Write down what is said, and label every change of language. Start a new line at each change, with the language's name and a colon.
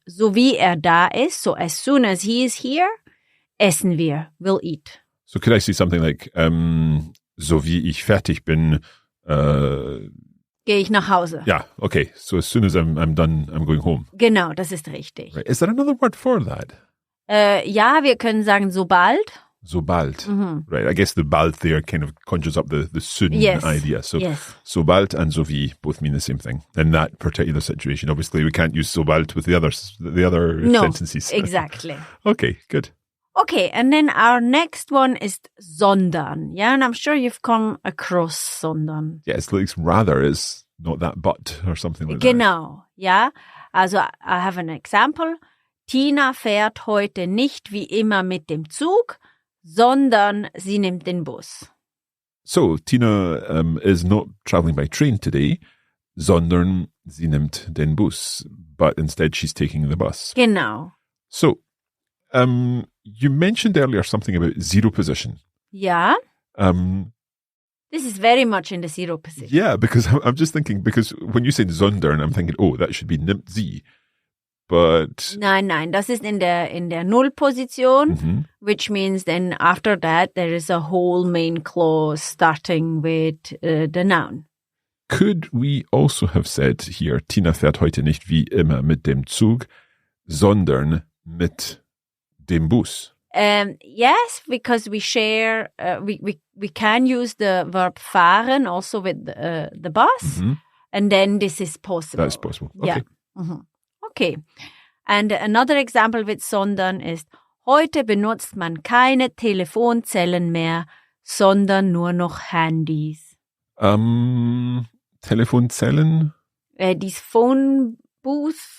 German: So wie er da ist,
English: so as soon as he is here,
German: essen wir,
English: we'll eat. So could I say something like,
German: so wie ich fertig bin, Gehe ich nach Hause.
English: yeah, okay. So as soon as I'm done, I'm going home.
German: Genau, das ist richtig.
English: Right. Is there another word for that?
German: Ja, wir können sagen sobald.
English: Sobald. Right. I guess the bald there kind of conjures up the soon Yes. idea. So Yes. sobald and so wie both mean the same thing in that particular situation. Obviously, we can't use sobald with the other No, sentences. exactly. Okay, good. Okay, and then our next one is sondern. Yeah, and I'm sure you've come across sondern. Yeah, it's like rather is not that but or something like that.
German: Genau, ja.
English: Also I have an example.
German: Tina fährt heute nicht wie immer mit dem Zug, sondern sie nimmt den Bus.
English: So Tina is not traveling by train today,
German: sondern sie nimmt den Bus,
English: but instead she's taking the bus.
German: Genau.
English: So, you mentioned earlier something about zero position.
German: Ja, Um,
English: this is very much in the zero position. yeah, because I'm just thinking, because when you said sondern, I'm thinking, oh, that should be
German: nimmt sie.
English: But,
German: Nein, das ist in der Null-Position, Mhm.
English: which means then after that there is a whole main clause starting with the noun. could we also have said here, Tina fährt heute nicht wie immer mit dem Zug, sondern mit dem Bus? Yes, because we share, we can use the verb fahren also with the bus, Mhm. and then this is possible. That's possible. Yeah. Okay. Okay. And another example with
German: sondern ist, heute benutzt man keine Telefonzellen mehr, sondern nur noch Handys. Telefonzellen?
English: These phone booth.